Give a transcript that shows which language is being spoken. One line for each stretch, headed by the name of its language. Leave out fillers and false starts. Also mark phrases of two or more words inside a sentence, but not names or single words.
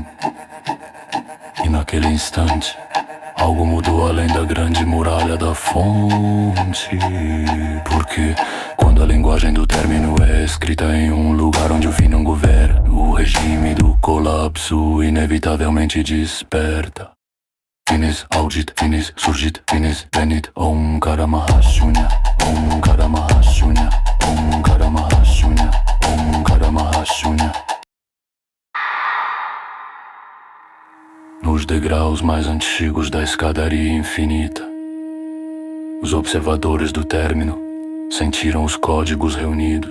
Portuguese: E naquele instante, algo mudou além da grande muralha da fonte. Porque quando a linguagem do término é escrita em um lugar onde o fim não governa, o regime do colapso inevitavelmente desperta.
Latin: Finis audit, finis surgit, finis venit,
Sanskrit: Om Karamahashunya, Om Karamahashunya, Om Karamahashunya, Om Karamahashunya.
Portuguese: Nos degraus mais antigos da escadaria infinita, os observadores do término sentiram os códigos reunidos.